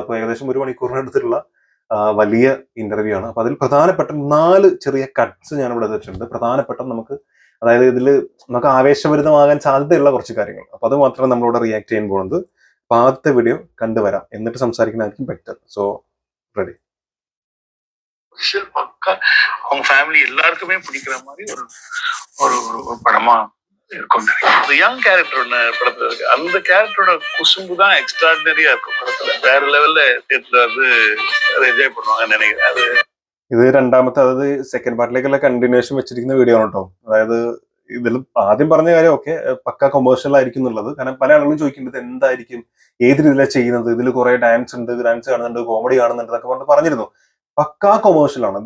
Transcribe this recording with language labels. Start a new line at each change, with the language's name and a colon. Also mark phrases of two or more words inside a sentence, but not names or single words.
Malayalam: അപ്പൊ ഏകദേശം 1 മണിക്കൂറിനടുത്തുള്ള വലിയ ഇന്റർവ്യൂ ആണ്. അപ്പൊ അതിൽ പ്രധാനപ്പെട്ട 4 ചെറിയ കട്ട്സ് ഞാൻ ഇവിടെ വെച്ചിട്ടുണ്ട്. പ്രധാനപ്പെട്ട നമുക്ക്, അതായത് ഇതിൽ നമുക്ക് ആവേശഭരിതമാകാൻ സാധ്യതയുള്ള കുറച്ച് കാര്യങ്ങൾ. അപ്പൊ அது മാത്രമേ നമ്മളിവിടെ റിയാക്ട് ചെയ്യാൻ പോകുന്നത്. അപ്പൊ ആദ്യത്തെ വീഡിയോ കണ്ടുവരാം, എന്നിട്ട് സംസാരിക്കുന്നതായിരിക്കും ബെറ്റർ.
English: so ready.
Tamil: பக்கா அவங்க ஃபேமிலி எல்லாருக்குமே பிடிக்கிற மாதிரி ஒரு ஒரு ஒரு படமா இருக்கும்.
English: young character
Tamil: ஒன்று படத்துல இருக்கு. அந்த கேரக்டரோட குசும்பு தான் எக்ஸ்ட்ராடினரியா இருக்கும் படத்துல. வேற லெவல்ல தியேட்டர்ல வந்து என்ஜாய் பண்ணுவாங்கன்னு நினைக்கிறேன். அது
Malayalam: ഇത് രണ്ടാമത്തെ, അതായത് സെക്കൻഡ് പാർട്ടിലേക്കുള്ള കണ്ടിന്യൂഷൻ വെച്ചിരിക്കുന്ന വീഡിയോ ആണ് കേട്ടോ. അതായത് ഇതിൽ ആദ്യം പറഞ്ഞ കാര്യം ഒക്കെ പക്ക കൊമേഴ്ഷ്യൽ ആയിരിക്കും എന്നുള്ളത്. കാരണം പല ആളുകളും ചോദിക്കുന്നത് എന്തായിരിക്കും, ഏത് രീതിയിലാണ് ചെയ്യുന്നത്, ഇതിൽ കുറെ ഡാൻസ് ഉണ്ട്, ഡാൻസ് കാണുന്നുണ്ട്, കോമഡി കാണുന്നുണ്ട് എന്നൊക്കെ പറഞ്ഞിരുന്നു. പക്ക കൊമേഴ്ഷ്യൽ ആണ്.